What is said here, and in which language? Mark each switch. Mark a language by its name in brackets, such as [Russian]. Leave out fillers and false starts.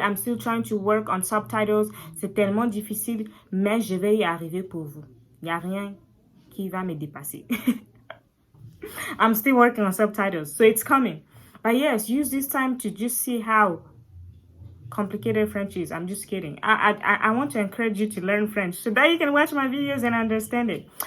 [English] I'm still trying to work on subtitles. [French] C'est tellement difficile, mais je vais y arriver pour vous. Il n'y a rien qui va me dépasser. [English] I'm still working on subtitles, so it's coming. But yes, use this time to just see how complicated French is. I'm just kidding. I want to encourage you to learn French so that you can watch my videos and understand it.